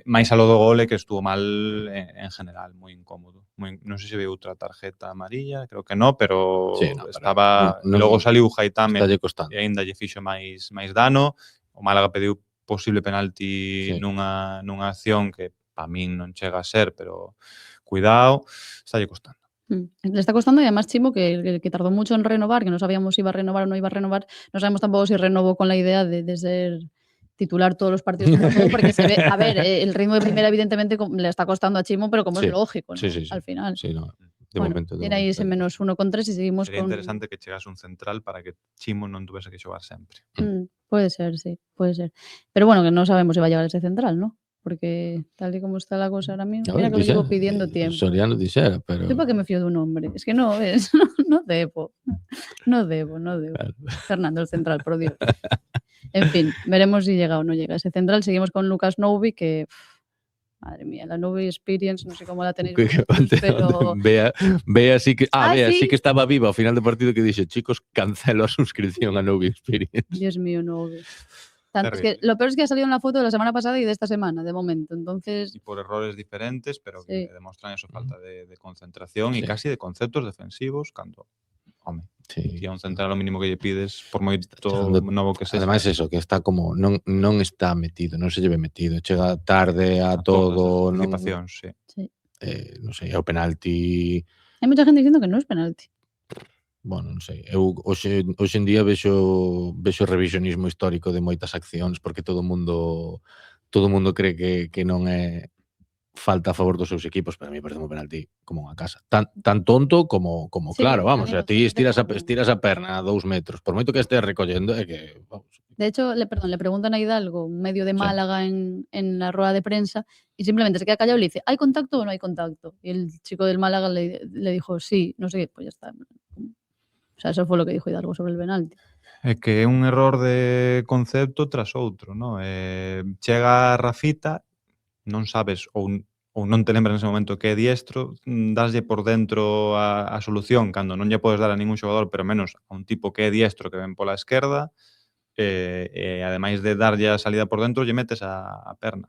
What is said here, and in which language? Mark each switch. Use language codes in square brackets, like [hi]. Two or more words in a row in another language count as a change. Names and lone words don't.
[gl] Máis a lo do gole, que estuvo mal en general, moi incómodo. Non sei se viu outra [es] tarjeta amarilla, creo que no, [gl] pero [es] Sí, no, pero estaba... [gl] non- logo saliu Jaitame Estalle costando. e aínda lle fixo máis dano. O Málaga pediu posible penalti Sí. nunha acción que pa min non chega a ser, pero cuidado, estalle costando. [es] Le está costando y además Chimo, que tardó mucho en renovar, que no sabíamos si iba a renovar o no iba a renovar, no sabemos tampoco si renovó con la idea de ser titular todos los partidos que jugó, porque se ve, a ver, el ritmo de primera evidentemente le está costando a Chimo, pero como Sí. es lógico, ¿no? Sí, sí, sí. Al final. Sí, no. De Bueno, momento. tiene ahí ese -1,3 y seguimos [gl] Sería [es] con... [gl] interesante que chegase un central para que Chimo non tuvese que xogar sempre. [es] Puede ser, sí, puede ser. Pero bueno, que no sabemos si va a llegar ese central, ¿no? Porque tal y como está la cosa ahora mismo, mira que lo llevo pidiendo tiempo. [gl] Soriano dixera, pero... [es] ¿Yo para qué me fío de un hombre? Es que no, es, no debo. No debo. Claro. Fernando, el central, por Dios. En fin, veremos si llega o no llega ese central. Seguimos con Lucas Noubi, que... Madre mía, la Noubi Experience, no sé cómo la tenéis vosotros, pero... [gl] Vea sí que... Vea [es] ¿sí? [gl] sí que estaba viva ao final do partido que dixe, chicos, cancelo a suscripción a Noubi Experience. [es] Dios mío, Noubi. Es que lo peor es que ha salido en la foto de la semana pasada y de esta semana, de momento. Entonces... Y por errores diferentes, pero Sí. [gl] que demostran eso, falta de concentración y [es] Sí. [gl] casi de conceptos defensivos, cando, home, [es] Sí. [gl] que a un central o mínimo que lle pides, por moito chegando- novo que sexa. Ademais eso, que está como non está metido, non se lleve metido, chega tarde a todas todo, as non participacións, sí. non sei, é o penalti, [es] Hay mucha gente diciendo que no es penalti. [gl] bueno, non sei. Eu hoxe en día vexo revisionismo histórico de moitas accións porque todo o mundo cree que non é falta a favor dos seus equipos, pero a mí parece un penalti como unha casa. Tan tonto como [es] Sí, claro, vamos, [gl] tamén o sea, ti [es] estoy de acuerdo. [gl] estiras a perna a 2 metros, por moito que estés recollendo, é que, vamos, [es] De hecho, le preguntan a Hidalgo, un medio de Sí. Málaga en la rueda de prensa, y simplemente se queda callado y le dice, ¿hay contacto o no hay contacto? Y el chico del Málaga le dijo, sí, no sé qué, pues ya está. O sea, eso fue lo que dijo Hidalgo sobre el penalti. [gl] É que é un error de concepto tras outro, ¿no? Chega Rafita, non sabes ou non te lembras nese momento que é diestro, daslle por dentro a solución cando non lle podes dar a ningún xogador, pero menos a un tipo que é diestro que ven pola esquerda, e ademais de darlle a salida por dentro, lle metes a perna.